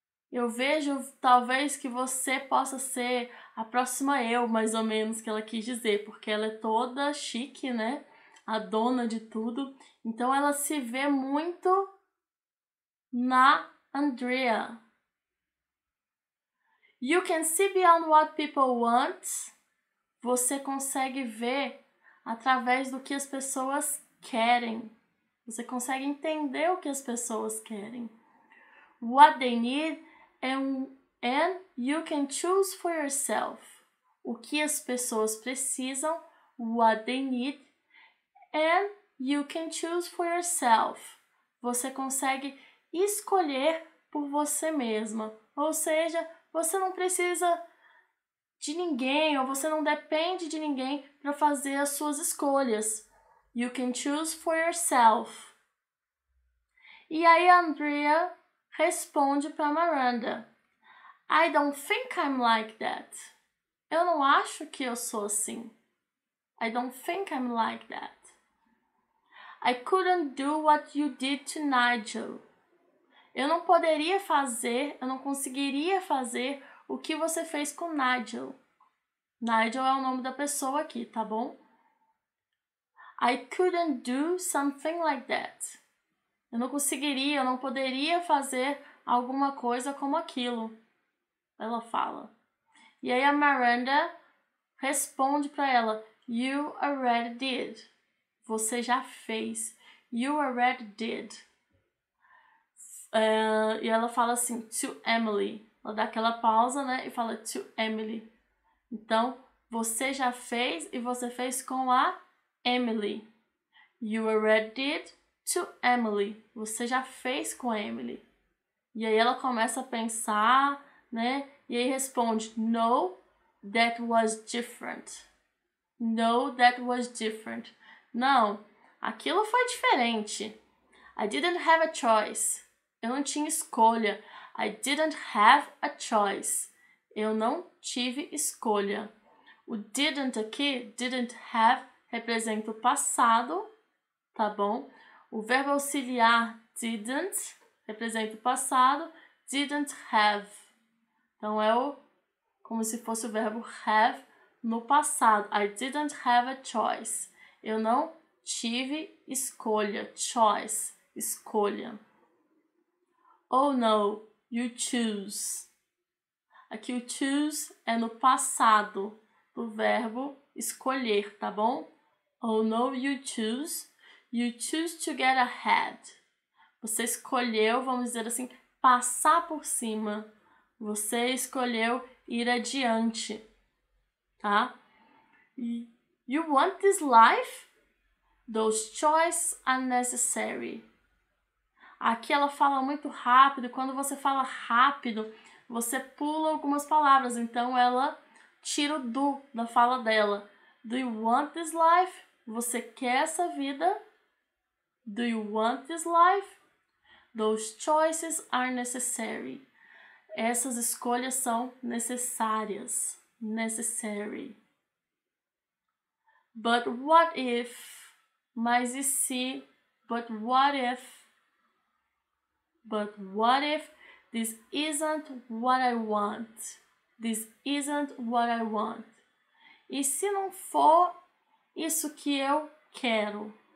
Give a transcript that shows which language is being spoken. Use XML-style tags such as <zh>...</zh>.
<pt>Eu vejo, talvez, que você possa ser a próxima eu, mais ou menos, que ela quis dizer, porque ela é toda chique, né? A dona de tudo. Então, ela se vê muito na Andrea.</pt> <en>You can see beyond what people want.</en> <pt>Você consegue ver através do que as pessoas querem. Você consegue entender o que as pessoas querem.</pt> <en>What they need and you can choose for yourself.</en> <pt>O que as pessoas precisam,</pt> <en>what they need, and you can choose for yourself.</en> <pt>Você consegue escolher por você mesma. Ou seja, você não precisa de ninguém, ou você não depende de ninguém para fazer as suas escolhas.</pt> <en>You can choose for yourself.</en> <pt>E aí a Andrea responde para Miranda:</pt> <en>I don't think I'm like that.</en> <pt>Eu não acho que eu sou assim.</pt> <en>I don't think I'm like that. I couldn't do what you did to Nigel.</en> <pt>Eu não poderia fazer, eu não conseguiria fazer o que você fez com Nigel. Nigel é o nome da pessoa aqui, tá bom?</pt> <en>I couldn't do something like that.</en> <pt>Eu não conseguiria, eu não poderia fazer alguma coisa como aquilo. Ela fala. E aí a Miranda responde para ela:</pt> <en>You already did.</en> <pt>Você já fez.</pt> <en>You already did.</en> <pt>E ela fala assim,</pt> <en>to Emily.</en> <pt>Ela dá aquela pausa, né? E fala</pt> <en>to Emily.</en> <pt>Então, você já fez e você fez com a Emily.</pt> <en>You already did to Emily.</en> <pt>Você já fez com a Emily. E aí ela começa a pensar, né? E aí responde,</pt> <en>no, that was different. No, that was different.</en> <pt>Não, aquilo foi diferente.</pt> <en>I didn't have a choice.</en> <pt>Eu não tinha escolha.</pt> <en>I didn't have a choice.</en> <pt>Eu não tive escolha. O didn't aqui, didn't have, representa o passado, tá bom? O verbo auxiliar didn't representa o passado, didn't have. Então é como se fosse o verbo have no passado.</pt> <en>I didn't have a choice.</en> <pt>Eu não tive escolha.</pt> <en>Choice, escolha. Oh no, you choose.</en> <pt>Aqui o choose é no passado do verbo escolher, tá bom?</pt> <en>Oh no, you choose. You choose to get ahead.</en> <pt>Você escolheu, vamos dizer assim, passar por cima. Você escolheu ir adiante, tá?</pt> <en>You want this life? Those choices are necessary.</en> <pt>Aqui ela fala muito rápido. Quando você fala rápido, você pula algumas palavras. Então ela tira o do da fala dela.</pt> <en>Do you want this life?</en> <pt>Você quer essa vida?</pt> <en>Do you want this life? Those choices are necessary.</en> <pt>Essas escolhas são necessárias.</pt> <en>Necessary. But what if?</en> <pt>Mas e se?</pt> <en>But what if? But what if this isn't what I want? This isn't what I want.</en> <pt>E se não for isso que eu quero?</pt>